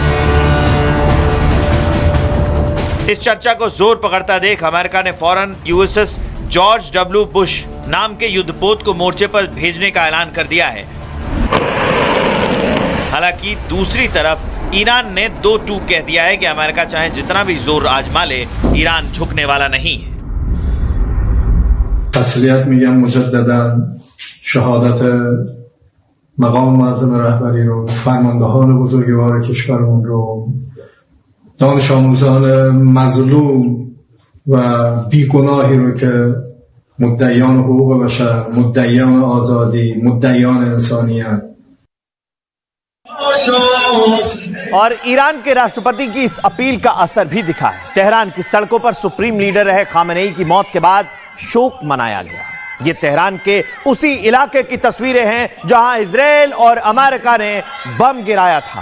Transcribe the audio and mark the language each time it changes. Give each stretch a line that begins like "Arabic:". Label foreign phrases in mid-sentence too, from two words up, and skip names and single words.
Hindi: इस चर्चा को जोर पकड़ता देख अमेरिका ने फौरन यूएसएस जॉर्ज डब्ल्यू बुश नाम के युद्धपोत को मोर्चे पर भेजने का ऐलान कर दिया है। हालांकि दूसरी तरफ ईरान ने 2-2 कह दिया है कि अमेरिका चाहे जितना भी जोर आजमा ले, ईरान झुकने वाला नहीं है।
Persian: तस्लीयत میگم مجددا شهادت مقام معظم رهبری رو، فرماندهان بزرگوار کشورمون رو، دانش آموزان مظلوم و بیگناهی رو که مدعیان حقوق بشر، مدعیان آزادی، مدعیان انسانیت.
Hindi: और ईरान के राष्ट्रपति की इस अपील का असर भी दिखा है। तेहरान की सड़कों पर सुप्रीम लीडर रहे खामेनेई की मौत के बाद शोक मनाया गया। ये तेहरान के उसी इलाके की तस्वीरें हैं जहां इजराइल और अमेरिका ने बम गिराया था।